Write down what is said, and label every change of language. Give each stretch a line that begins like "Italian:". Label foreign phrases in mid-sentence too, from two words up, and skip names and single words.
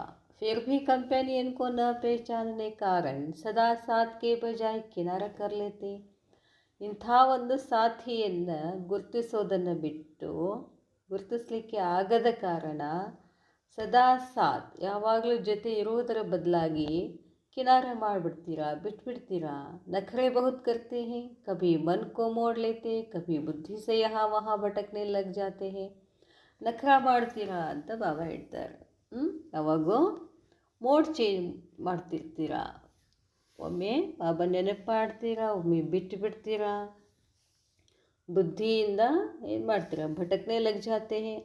Hindi: फिर भी कंपैनियन को न पहचानने कारण सदा साथ के बजाय किनारा कर लेते.
Kannada: ಇಂಥ ಒಂದು ಸಾಥಿಯನ್ನು ಗುರುತಿಸೋದನ್ನು ಬಿಟ್ಟು, ಗುರುತಿಸಲಿಕ್ಕೆ ಆಗದ ಕಾರಣ
Hindi: सदा साथ
Kannada: ಯಾವಾಗಲೂ ಜೊತೆ ಇರುವುದರ ಬದಲಾಗಿ किनारा ಮಾಡಿಬಿಡ್ತೀರಾ, ಬಿಟ್ಬಿಡ್ತೀರಾ.
Hindi: नखरे बहुत करते हैं, कभी मन को मोड़ लेते, कभी बुद्धि से यहाँ वहाँ भटकने लग जाते हैं.
Kannada: ನಖರ ಮಾಡ್ತೀರಾ ಅಂತ ಬಾಬಾ ಹೇಳ್ತಾರೆ. ಯಾವಾಗೋ
English: mode change
Kannada: ಮಾಡ್ತಿರ್ತೀರಾ. ಒಮ್ಮೆ ಬಾಬಾ ನೆನಪು ಮಾಡ್ತೀರಾ, ಒಮ್ಮೆ ಬಿಟ್ಟು ಬಿಡ್ತೀರಾ. ಬುದ್ಧಿಯಿಂದ ಏನು ಮಾಡ್ತೀರಾ,
Hindi: भटकने लग जाते हैं.